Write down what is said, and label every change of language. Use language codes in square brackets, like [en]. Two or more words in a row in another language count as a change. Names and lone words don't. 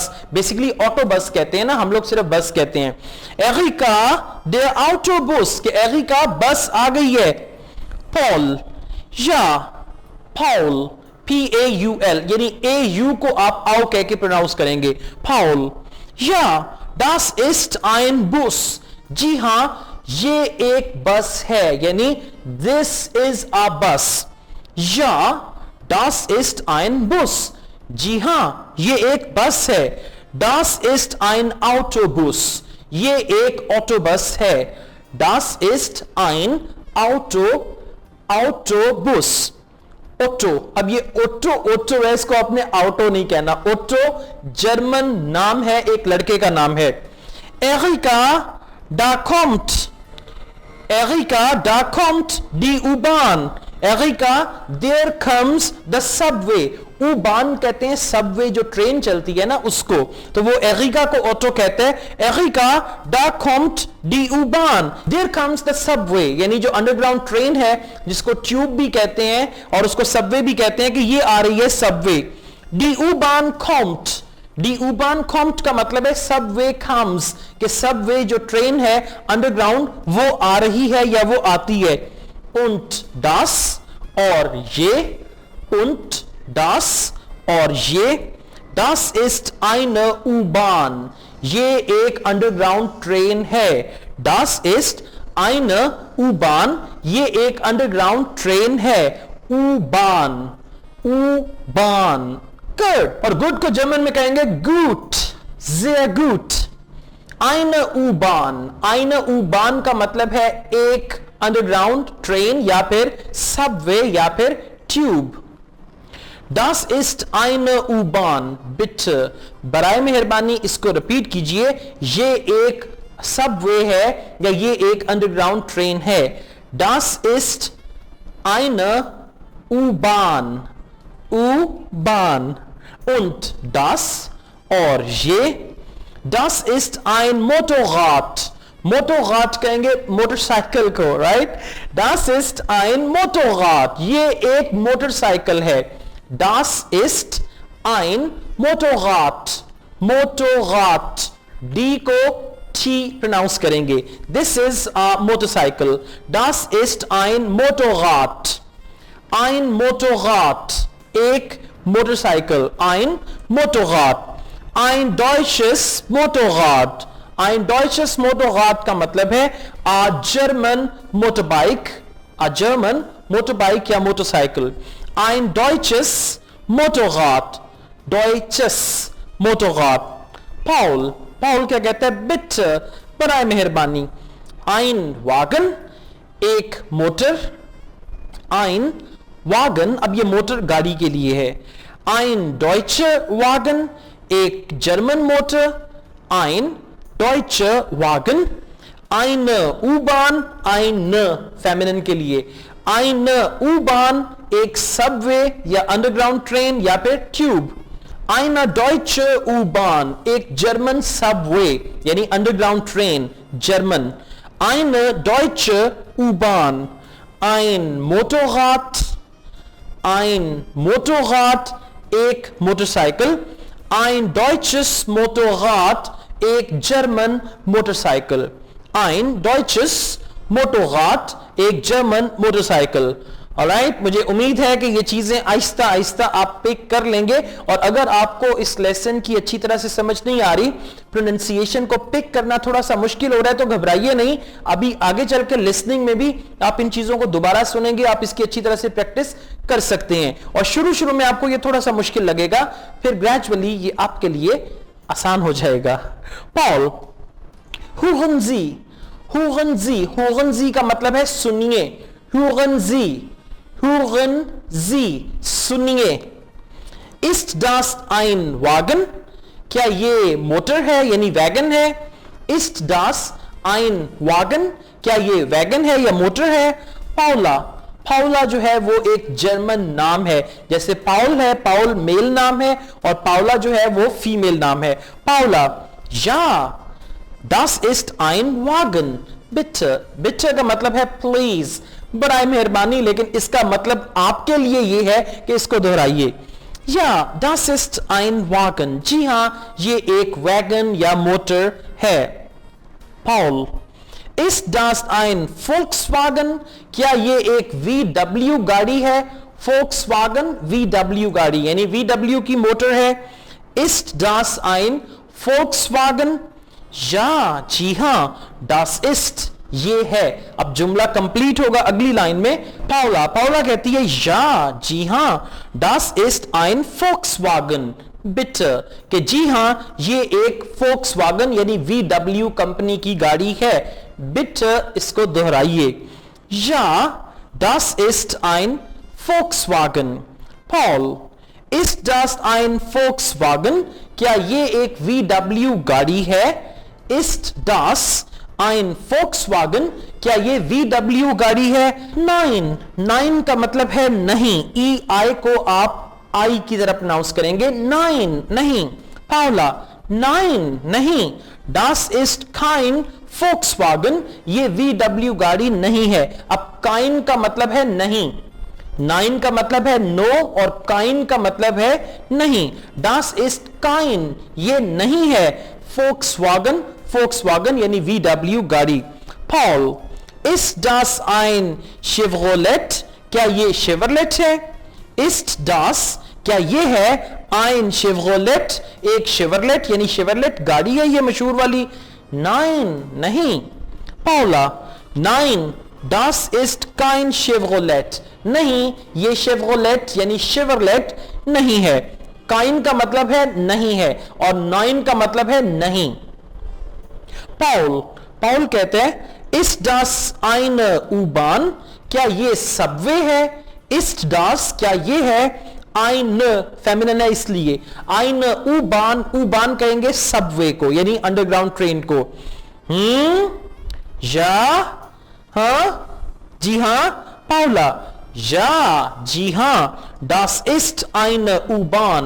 [hi] बेसिकली ऑटो बस कहते हैं ना, हम लोग सिर्फ बस कहते हैं. एरिका [de] der Autobus [hi] कि एरिका बस आ गई है. पॉल या पाउल PAUL यानी AU को आप आओ कह के प्रोनाउंस करेंगे. [de] पाउल या das ist ein Bus. [hi] जी हां ये एक बस है यानी [en] this is a bus. [de] या das ist ein Bus. [hi] जी हां ये एक बस है. [de] das ist ein Autobus [hi] ये एक ऑटोबस है. [de] das ist ein Autobus. [hi] ओटो. अब ये ओटो है, इसको आपने ऑटो नहीं कहना. ओटो जर्मन नाम है, एक लड़के का नाम है. [de] एरिका da kommt die U-Bahn. [en] एरिका there comes the subway. [hi] U-Bahn कहते हैं सबवे जो ट्रेन चलती है ना उसको, तो वो एरिका को ऑटो कहते हैं. [de] एरिका da kommt die U-Bahn. [en] There comes the subway [hi] यानी जो [en] underground train [hi] है जिसको ट्यूब भी कहते हैं और उसको सबवे भी कहते हैं कि ये आ रही है सबवे. [de] Die U-Bahn kommt. Die U-Bahn kommt [hi] का मतलब है [en] subway comes [hi] कि सबवे जो ट्रेन है अंडरग्राउंड वो आ रही है या वो आती है. [de] Und das [hi] और ये. [de] und das [hi] और ये. [de] das ist eine U-Bahn [hi] ये एक अंडरग्राउंड ट्रेन है. [de] das ist eine U-Bahn, [hi] ये एक [en] underground train [hi] है. [de] U-Bahn, U-Bahn. [hi] गुड. और गुड को जर्मन में कहेंगे गुट. [de] sehr gut. eine U-Bahn, eine U-Bahn [hi] का मतलब है एक [en] underground train [hi] या फिर सबवे या फिर ट्यूब. [de] Das ist eine U-Bahn, bitte. [hi] बराए मेहरबानी इसको रिपीट कीजिए. ये एक सबवे है या ये एक [en] underground train [hi] है. [de] Das ist eine U-Bahn. U-Bahn. Und das [hi] और ये. [de] Das ist ein Motorrad. [hi] मोटोरराड कहेंगे मोटरसाइकिल को, राइट. [de] Das ist ein Motorrad. [hi] ये एक मोटरसाइकिल है. [de] Das ist ein Motorrad. Motorrad. [hi] D को T प्रोनाउंस करेंगे. [en] This is a motorcycle. [de] Das ist ein Motorrad. Ein Motorrad. [hi] एक मोटरसाइकिल. [de] Ein Motorrad. Ein deutsches Motorrad. Ein deutsches Motorrad [hi] का मतलब है [en] a German motorbike. A German motorbike या मोटरसाइकिल. [de] Ein deutsches Motorrad. Deutsches Motorrad. Paul. [hi] Paul क्या कहता है? Bitte. बराए मेहरबानी. [de] Ein Wagen. [hi] एक मोटर. [de] Ein Wagen. [hi] अब ये मोटर गाड़ी के लिए है. [de] Ein deutscher Wagen. [hi] एक जर्मन मोटर. [de] Ein deutscher Wagen. Eine U-Bahn. [hi] Eine फेमिनिन के लिए. [de] Eine U-Bahn [hi] एक सबवे या [en] underground train [hi] या फिर ट्यूब. [de] Eine deutsche U-Bahn [hi] एक जर्मन सबवे यानी [en] underground train [hi] जर्मन. [de] Eine deutsche U-Bahn. Ein Motorrad. Ein Motorrad [hi] एक मोटरसाइकिल. [de] Ein deutsches Motorrad [hi] एक जर्मन मोटरसाइकिल. [de] Ein deutsches Motorrad [hi] एक जर्मन मोटरसाइकिल. ऑलराइट, मुझे उम्मीद है कि ये चीजें आहिस्ता आहिस्ता आप पिक कर लेंगे. और अगर आपको इस लेसन की अच्छी तरह से समझ नहीं आ रही, प्रोनाउंसिएशन को पिक करना थोड़ा सा मुश्किल हो रहा है, तो घबराइए नहीं. अभी आगे चलकर लिसनिंग में भी आप इन चीजों को दोबारा सुनेंगे, आप इसकी अच्छी तरह से प्रैक्टिस कर सकते हैं. और शुरू शुरू में आपको ये थोड़ा सा मुश्किल लगेगा, फिर ग्रेजुअली ये आपके लिए आसान हो जाएगा. पॉल. [de] hören Sie. hören Sie. hören Sie [hi] का मतलब है सुनिए. [de] hören Sie. hören Sie. सुनिए. Ist das ein Wagen? [hi] क्या ये मोटर है यानी वैगन है? [de] Ist das ein Wagen? [hi] क्या ये वैगन है या मोटर है? पाउला. पाउला जो है वो एक जर्मन नाम है. जैसे पाउल है, पाउल मेल नाम है, और पाउला जो है वो फीमेल नाम है. पाउला. [de] Ja, das ist ein Wagen. Bitte. [hi] Bitte का मतलब है प्लीज, बराए मेहरबानी, लेकिन इसका मतलब आपके लिए ये है कि इसको दोहराइए. [de] या das ist ein Wagen. [hi] जी हां, ये एक वैगन या मोटर है. [de] Paul. Ist das ein Volkswagen? [hi] क्या ये एक VW गाड़ी है? Volkswagen VW गाड़ी यानी VW की मोटर है. [de] Ist das ein Volkswagen? [hi] Ja, जी हां, [de] das ist [hi] ये है. अब जुमला कंप्लीट होगा अगली लाइन में. पाउला. पाउला कहती है या, जी हां, [de] das ist ein Volkswagen. [hi] बिटर कि जी हां ये एक Volkswagen यानी VW कंपनी की गाड़ी है. बिटर इसको दोहराइए. [de] या, das ist ein Volkswagen. Paul. Ist das ein Volkswagen? [hi] क्या ये एक VW गाड़ी है? [de] Ist das ein Volkswagen? [hi] क्या ये VW गाड़ी है? Nein. Nein का मतलब है नहीं. EI को आप I की तरह प्रोनाउंस करेंगे. Nein नहीं. Paula. Nein नहीं. [de] Das ist kein Volkswagen. [hi] ये VW गाड़ी नहीं है. अब kein का मतलब है नहीं. Nein का मतलब है नो और kein का मतलब है नहीं. [de] Das ist kein [hi] ये नहीं है. [de] Volkswagen. [hi] Volkswagen यानी VW गाड़ी. [de] Paul. Ist das ein Chevrolet? [hi] क्या ये Chevrolet है? [de] Ist das [hi] क्या ये है [de] ein Chevrolet? [hi] एक Chevrolet यानी Chevrolet गाड़ी है ये मशहूर वाली. [de] Nein नहीं. Paula. 9. Das ist kein Chevrolet. [hi] नहीं, ये Chevrolet यानी Chevrolet नहीं है. kein का मतलब है नहीं है और 9 का मतलब है नहीं. [de] Paul [hi] कहते हैं [de] ist das eine U-Bahn? [hi] क्या ये सबवे है? [de] ist das [hi] क्या ये है? eine फेमिनिन है इसलिए. [de] eine U-Bahn [hi] कहेंगे सबवे को यानी [en] underground train [hi] को. या हाँ जी हाँ पाउला. या जी हाँ. [de] das ist eine U-Bahn.